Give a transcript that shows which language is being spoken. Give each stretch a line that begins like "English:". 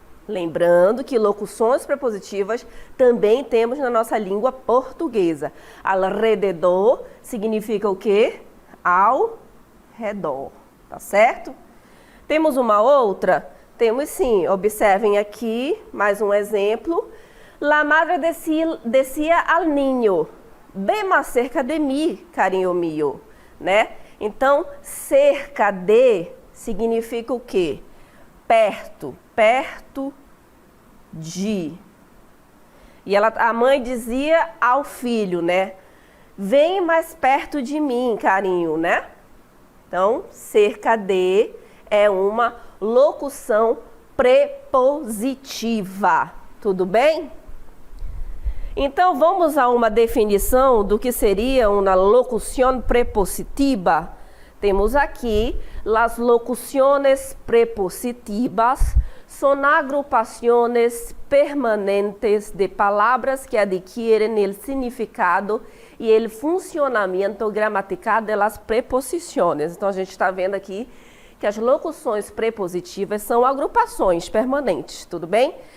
Portuguese: Lembrando que locuções prepositivas também temos na nossa língua portuguesa. Alrededor significa o quê? Ao redor, tá certo? Temos uma outra? Temos sim. Observem aqui mais um exemplo.
Spanish: La madre decía al niño, ven más cerca de mí, cariño mío, né?
Portuguese: Então, cerca de significa o quê? Perto, perto de. E a mãe dizia ao filho, né? Vem mais perto de mim, carinho, né? Então, cerca de é uma locução prepositiva. Tudo bem? Então, vamos a uma definição do que seria uma locução prepositiva. Temos aqui,
Spanish: las locuciones prepositivas son agrupaciones permanentes de palabras que adquieren el significado y el funcionamiento gramatical de las preposiciones.
Portuguese: Então, a gente está vendo aqui que as locuções prepositivas são agrupações permanentes, tudo bem?